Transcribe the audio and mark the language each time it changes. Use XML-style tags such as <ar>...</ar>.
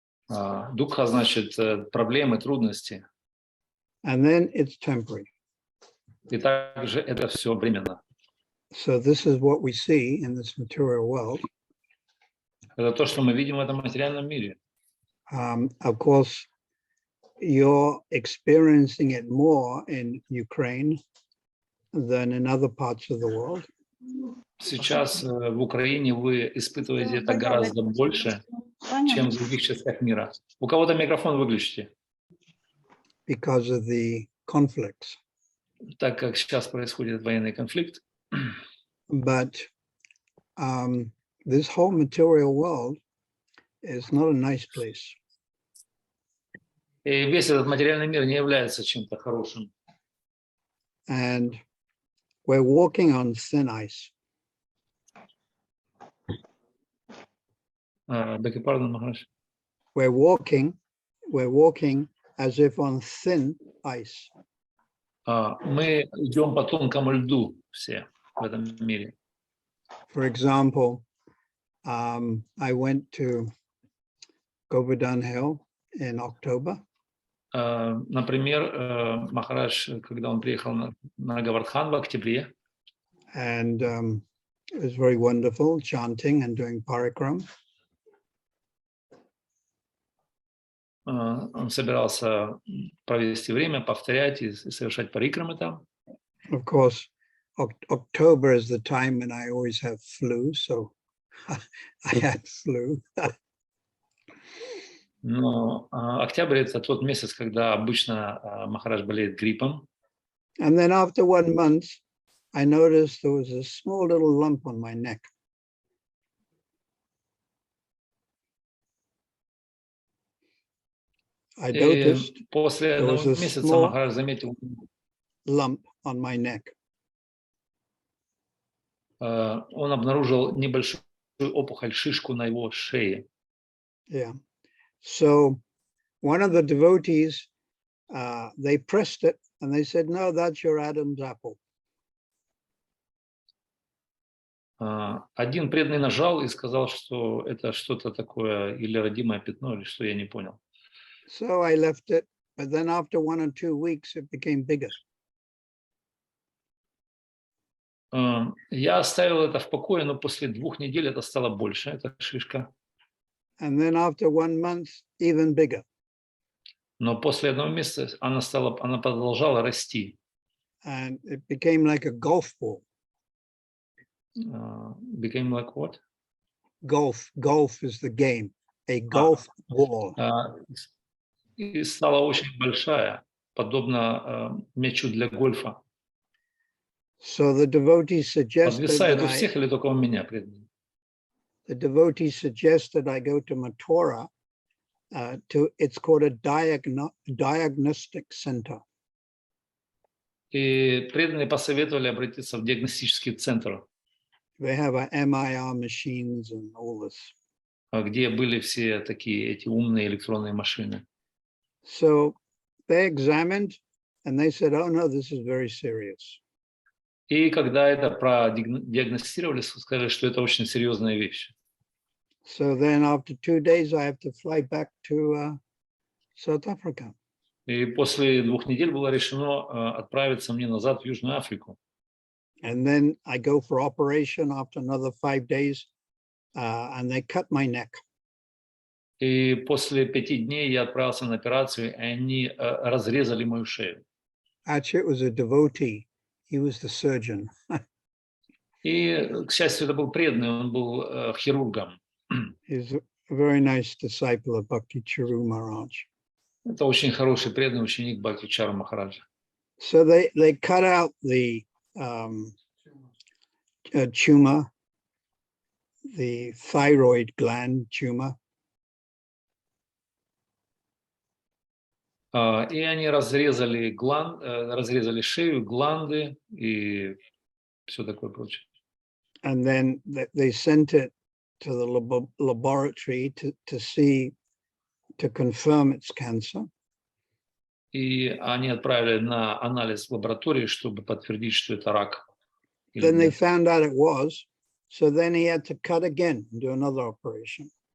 <ru>Дукха значит проблемы, трудности.</ru> <en>And then it's temporary.</en> <ru>И также это все временно.</ru> <en>So this is what we see in this material world.</en> <ru>Это то, что мы видим в этом материальном мире.</ru> <en>Of course, you're experiencing it more in Ukraine than in other parts of the world.</en> <ru>Сейчас в Украине вы испытываете это гораздо больше, чем в других частях мира. У кого-то микрофон выключите.</ru> <en>Because of the conflicts.</en> <ru>Так как сейчас происходит военный конфликт.</ru> <en>But this whole material world is not a nice place.</en> <ru>И весь этот материальный мир не является чем-то хорошим.</ru> <en>And we're walking on thin ice. Beg your pardon, Maharaj. We're walking as if on thin ice.</en> <ru>Мы идем по тонкому льду все в этом мире.</ru> <en>For example, I went to Govardhan Hill in October.</en> <ru>Например, Махарадж, когда он приехал на Гавардхан в октябре,</ru> <en>And it was very wonderful, chanting and doing parikram.</en> <ru>Он собирался провести время, повторять и совершать парикрамы там.</ru> <en>Of course, October is the time when I always have flu, so I had flu.</en> <ru>Но октябрь — это тот месяц, когда обычно Махарадж болеет гриппом.</ru> <en>And then after 1 month, I noticed there was a small little lump on my neck. I noticed</en> <ru>после</ru> <en>there was</en> <ru>одного</ru> <en>a</en> <ru>месяца</ru> <en>small</en> <ru>Махарадж заметил</ru> <en>lump on my neck.</en> <ru>он обнаружил небольшую опухоль, шишку на его шее.</ru> <en>Yeah. So one of the devotees, they pressed it and they said, no, that's your Adam's apple.</en> <ru>Один преданный нажал и сказал, что это что-то такое, или родимое пятно, или что, я не понял.</ru> <en>So I left it, but then after 1 or 2 weeks, it became bigger.</en> <ru>Я оставил это в покое, но после 2 недель это стало больше, эта шишка.</ru> <en>And then after 1 month, even bigger.</en> <ru>Но после 1 месяца она продолжала расти.</ru> <en>And it became like a golf ball. Became like what? Golf is the game, a golf ball.</en> <ru>И стала очень большая, подобно мячу для гольфа.</ru> <en>So the devotee suggested</en> <ru>Подвисает</ru> <en>that</en> <ru>у всех или только у меня?</ru> <en>the devotee suggested I go to Mathura, it's called a diagnostic center.</en> <ru>И преданные посоветовали обратиться в диагностический центр,</ru> <en>They have MIR machines and all this.</en> <ru>где были все такие эти умные электронные машины.</ru> <en>So they examined and they said, oh no, this is very serious.</en> <ru>И когда это продиагностировали, сказали, что это очень серьезная вещь.</ru> <en>So then after 2 days, I have to fly back to South Africa.</en> <ru>И после 2 недель было решено отправиться мне назад в Южную Африку.</ru> <en>And then I go for operation after another 5 days, and they cut my neck.</en> <ru>И после 5 дней я отправился на операцию, и они разрезали мою шею.</ru> <en>Actually, it was a devotee. He was the surgeon.</en> <ru>И, к счастью, это был преданный, он был хирургом.</ru> <en>He's a very nice disciple of Bhakti Charu Maharaj.</en> <ru>Это очень хороший преданный ученик Бхакти Чару Махараджа.</ru> <en>So they cut out the tumor, the thyroid gland tumor.</en> <ru>И они разрезали шею, гланды и все такое прочее.</ru> <en>And then they sent it to the laboratory to confirm it's cancer.</en> <ru>И они отправили на анализ в лабораторию, чтобы подтвердить, что это рак.</ru> <en>Then they found out it was, so then he had to cut again and do another operation.</en>